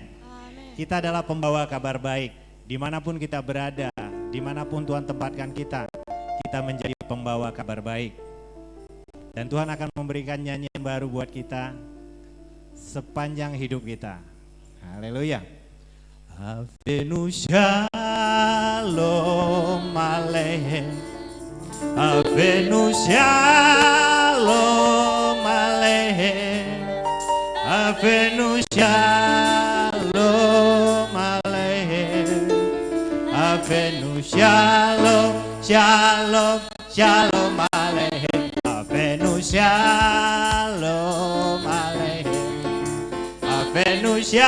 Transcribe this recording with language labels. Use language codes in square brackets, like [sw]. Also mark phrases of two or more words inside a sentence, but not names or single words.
[id] Kita adalah pembawa kabar baik, dimanapun kita berada, dimanapun Tuhan tempatkan kita menjadi pembawa kabar baik. Dan Tuhan akan memberikan nyanyian baru buat kita sepanjang hidup kita. Haleluya. [he] הבאנו שלום עליכם, הבאנו שלום עליכם, הבאנו שלום עליכם, הבאנו שלום, שלום, שלום עליכם, הבאנו שלום עליכם, הבאנו